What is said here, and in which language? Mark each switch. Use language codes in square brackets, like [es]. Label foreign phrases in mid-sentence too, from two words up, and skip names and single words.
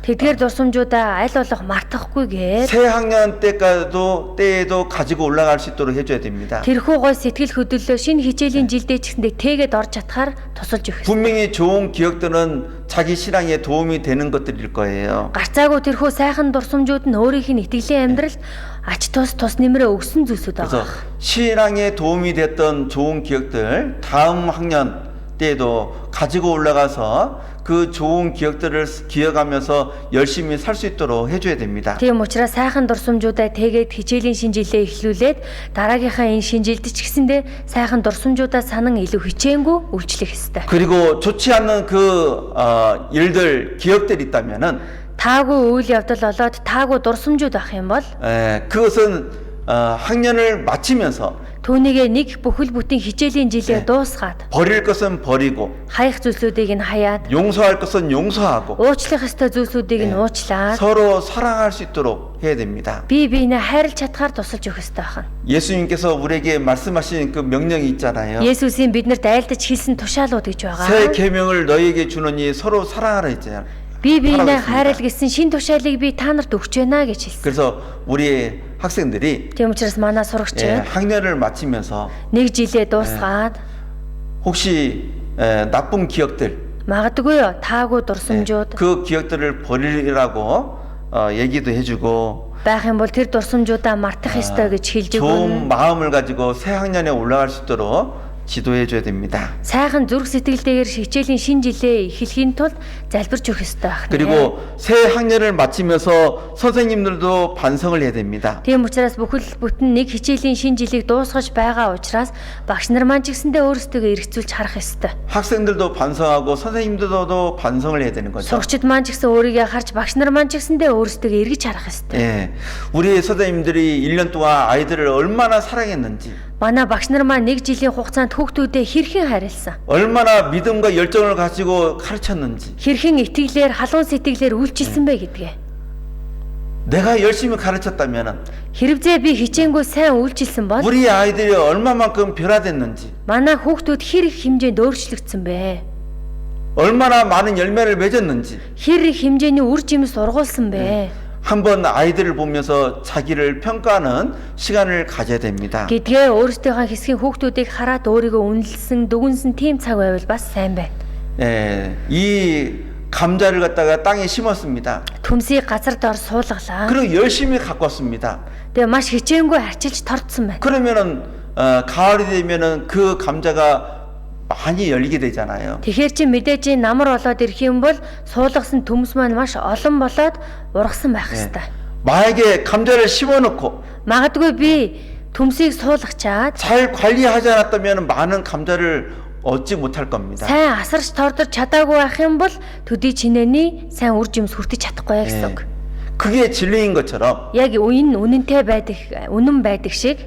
[mn] Тэдгээр дурсамжуудаа аль болох мартахгүйгээр [ko] 새 학년 때에도 가지고 올라갈 수 있도록 해줘야 됩니다. [mn] тэрхүү гой сэтгэл хөдлөлөө шинэ хичээлийн жилдээ ч гэсэндээ тэгээд орж чадхаар тусалж өгөх ёстой. [ko] 분명히 좋은 기억들은 자기 신앙에 도움이 되는 것들일 거예요. [mn] Гарцаагүй тэрхүү сайхан дурсамжууд нь өөрийнх нь итгэлийн амьдралд ач тус нэмрээ өгсөн зүйлсүүд [ko] 그래서 [mn] байгаа. [ko] 신앙에 도움이 됐던 좋은 기억들 다음 학년 때에도 가지고 올라가서 그 좋은 기억들을 기억하면서 열심히 살 수 있도록 해줘야 됩니다. [mn] Тийм учраас сайхан дурсамжуудаа тэгээд хичээлийн шинжилгээ эхлүүлээд дараагийнхаа энэ шинжилд ч гэсэндээ сайхан дурсамжуудаа санан илүү хичээнгүй үйлчлэх ёстой. [ko] 그리고 좋지 않는 그 일들 기억들이 있다면은 [mn] Таагүй үйл явдал болоод таагүй дурсамжууд ах юм бол [ko] 그것은 학년을 마치면서 [mn] түүнийгээ нэг бүхэл бүтэн хичээлийн жилээ дуусгаад [ko] 버릴 것은 버리고 [mn] хаях зүйлсүүдийг нь хаяад [ko] 용서할 것은 용서하고 [mn] уучлах ёстой зүйлсүүдийг нь уучлаад [ko] 서로 사랑할 수 있도록 해야 됩니다. [mn] бие биенээ хайрлаж чадхаар тусалж өгөх ёстой байна. [ko] 예수님께서 우리에게 말씀하신 그 명령이 있잖아요. [mn] Есүсийн биднэрт айлдаж хэлсэн тушаалууд гэж [ko] 새 [mn] байгаа. [ko] 계명을 너희에게 주노니 서로 사랑하라 했잖아요. [mn] Би биенээ [ko] 하라고 [mn] хайрал гэсэн шин тушаалыг би та нарт өгч байна гэж хэлсэн. [ko] 그래서 우리 학생들이 [mn] Тийм учраас манай сурагчид [ko] 학년을 마치면서 [mn] нэг жилээ дуусгаад [ko] 혹시 나쁜 기억들 [mn] магадгүй таагүй дурсамжууд [ko] 그 기억들을 버리라고 얘기도 해주고 [mn] байх юм бол тэр дурсамжуудаа мартах ёстой гэж хэлж [ko] 좋은 [mn] өгнө. [ko] 마음을 가지고 새 학년에 올라갈 수 있도록 지도해 줘야 됩니다. [mn] Сайхан зүрх сэтгэлтэйгээр хичээлийн шин жилээ эхлэхийн тулд залбирч өгөх ёстой байна. [ko] 그리고 새 학년을 마치면서 선생님들도 반성을 해야 됩니다. [mn] Тийм учраас бүхэл бүтэн нэг хичээлийн шин жилийг дуусгаж байгаа учраас багш нар маань ч гэсэндээ өөрсдөө эргэцүүлж харах ёстой. [ko] 학생들도 반성하고 선생님들도 반성을 해야 되는 거죠. [mn] Сурагчид маань ч гэсэн өөрийгөө харж багш нар маань ч гэсэндээ өөрсдөө эргэж харах ёстой. [ko] 예, 우리 선생님들이 1년 동안 아이들을 얼마나 사랑했는지, [mn] Манай багш нар маань нэг жилийн хугацаанд хүүхдүүдэд хэрхэн харилсан. [ko] 얼마나 믿음과 열정을 가지고 가르쳤는지, [mn] Хэрхэн итгэлээр халуун сэтгэлээр үйлчилсэн бэ гэдгээ. [ko] 내가 열심히 가르쳤다면 [mn] Хэрвээ би хичээнгүй сайн үйлчилсэн бол [ko] 우리 아이들이 얼마만큼 변화됐는지, [mn] манай хүүхдүүд хэр их хэмжээнд өөрчлөгдсөн бэ? [ko] 얼마나 많은 열매를 맺었는지 [mn] Хэр их хэмжээний үр жимс ургуулсан бэ? [ko] 한번 아이들을 보면서 자기를 평가하는 시간을 가져야 됩니다. [mn] Гэдгээ өөрсдийнхөө хэсгийн хүүхдүүдийг хараад өөрийгөө үнэлсэн, дүгнсэн тийм цаг байвал бас сайн байна. [ko] 예, 이 감자를 갖다가 땅에 심었습니다. [mn] Төмсийг газарт ор суулгалаа. [ko] 그리고 열심히 가꿨습니다. [mn] Тэгээ маш хичээнгүй арчилж тордсон байна. [ko] 그러면은 가을이 되면은 그 감자가 많이 열리게 되잖아요. [mn] Тэгэхээр чи мэдээж намар болоод ирэх юм бол суулгасан төмс маань маш олон болоод ургасан байх ёстой. [ko] 만약에 감자를 심어놓고 [mn] Магадгүй би төмсийг суулгачаад [ko] 잘 관리하지 않았다면 많은 감자를 얻지 못할 겁니다. [mn] сайн асарч тордож чадаагүй байх юм бол төдий чинээний сайн үр жимс хүртэж чадахгүй гэсэн үг. [ko] 그게 진리인 것처럼 [mn] Яг энэ үнэнтэй байдаг, үнэн байдаг шиг